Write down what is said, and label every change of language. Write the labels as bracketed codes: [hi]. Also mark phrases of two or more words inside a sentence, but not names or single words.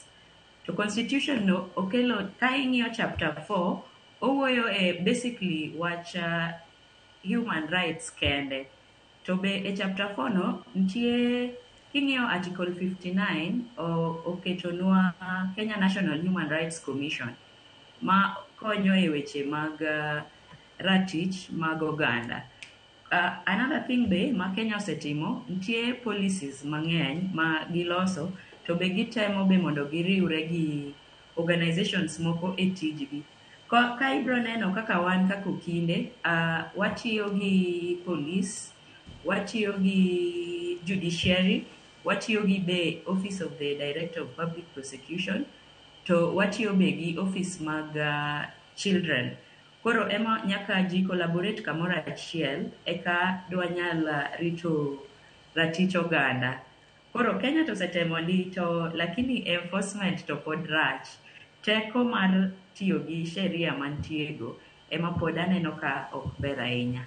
[luo] To constitution no okelo, ka ing'iyo chapter 4, owuoyo basically wach [en] human rights [luo] kende. To be e chapter 4 no, nitie king'iyo article 59 oketonwa Kenya National Human Rights Commission ma konyo e weche mag ratich mag oganda. [en] Another thing [luo] be ma Kenya osetimo, nitie policies mang'eny ma giloso, to be gitemo be mondo giriwre gi organizations moko e tijgi. Ka ibro neno kaka wan kaka okinde, watiyo gi police, watiyo gi judiciary, watiyo gi be Office of the Director of Public Prosecution, to watiyo be gi office mag children. Koro ema nyaka ji collaborate kamoro achiel eka dwanyal rito ratich oganda. Koro Kenya to osetemo ni to lakini enforcement to pod rach. Teko mar tiyo gi sheria mantiego ema pod aneno ka ok ber ahinya.